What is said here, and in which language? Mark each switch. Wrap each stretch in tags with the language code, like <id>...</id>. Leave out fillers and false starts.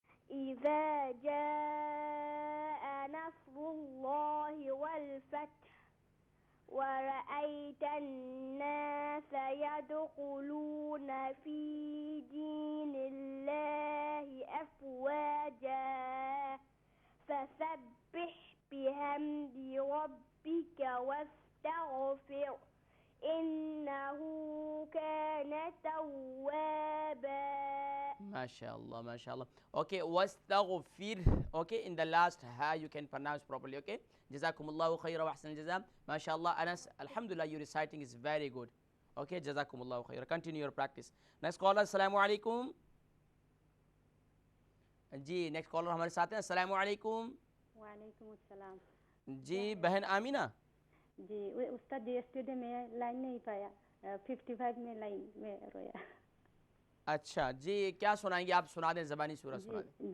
<ar>إذا جاء نصر الله والفتح ورأيت الناس يدخلون في دين الله أفواجا فسبح بحمد ربك واستغفر إنه كان توابا.</ar> <en>MashaAllah, MashaAllah. Okay, wastaghfir. Okay, in the last ha you can pronounce properly. Okay,</en> <ar>Jazakumullahu khaira wa ahsan al-jazam.</ar> <en>MashaAllah, Anas, Alhamdulillah, your reciting is very good. Okay,</en> <ar>Jazakumullahu khaira.</ar> <en>Continue your practice. Next caller, Assalamu alaikum.</en> <ur>جی next collar ہمارے ساتھ ہیں. السلام علیکم. وعلیکم السلام. جی بہن آمینہ. جی استاد yesterday میں لائن نہیں پایا, 55 میں لائن میں رویا. اچھا جی کیا سنائیں گے آپ؟ سنا دیں زبانی سورہ سنا دیں.</ur>